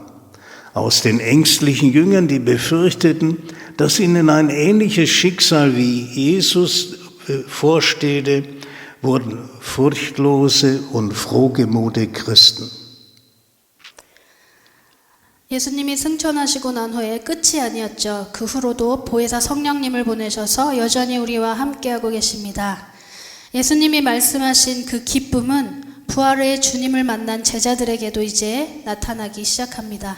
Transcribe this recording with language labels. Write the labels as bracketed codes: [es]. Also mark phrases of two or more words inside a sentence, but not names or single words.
[de] Aus den ängstlichen Jüngern, die befürchteten, dass ihnen ein ähnliches Schicksal wie Jesus vorstehe, wurden furchtlose und frohgemute Christen. [ko] 예수님이 승천하시고 난 후에 끝이 아니었죠. 그 후로도 보혜사 성령님을 보내셔서 여전히 우리와 함께하고 계십니다. 예수님이 말씀하신 그 기쁨은 부활 후에 주님을 만난 제자들에게도 이제 나타나기 시작합니다.